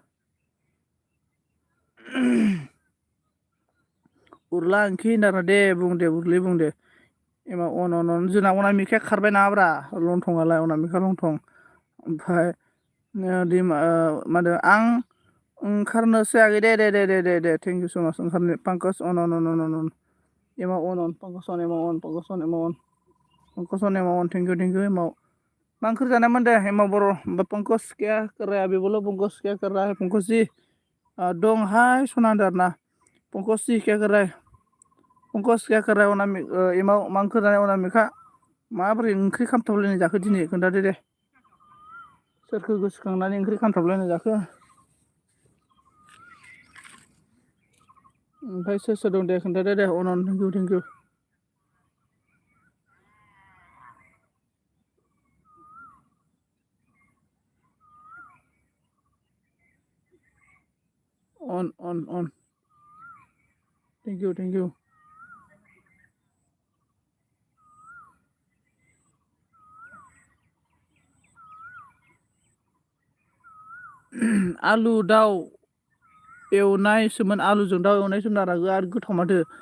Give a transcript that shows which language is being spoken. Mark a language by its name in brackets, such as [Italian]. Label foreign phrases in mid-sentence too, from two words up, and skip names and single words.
[Bodo] उरला ओंख्रि होनदों दे बुं दे एमाव अन जोंना अनामिखाया खारबाय नामाब्रा लंथंआलाय अनामिका लंथं ओमफ्राय मा होनो आं ओंखारनोसै आगै दे [English] thank you so much [Bodo] ओंखारनो पंकज अन एमाव अन पंकज अन [English] thank you [Bodo] एमाव मा ओंख्रि जानायमोन दे एमाव बर' पंकज [Hindi] क्या कर रहा है अभी बोलो पंकज क्या कर रहा है पंकज जी [Bodo] दं हाय सना होनदों आरोना [Hindi] पंकज जी क्या कर रहा है [Bodo] पंकज क्या कर रहा है एमाव मा ओंख्रि जानाय अनामिका माबोरै ओंख्रि खामथाबलायनाय जाखो दिनै खोन्थादो दे सोरखौ गोसोखांनानै ओंख्रि खामथाबलायनाय जाखो ओमफ्राय सोर दं दे खोन्थादो दे अन [English] thank you [Bodo] अन [English] thank you [Bodo] आलु दाउ एवनायसोमोन आलुजों दाउ एवनायसोमोन आरो गोथाव माथो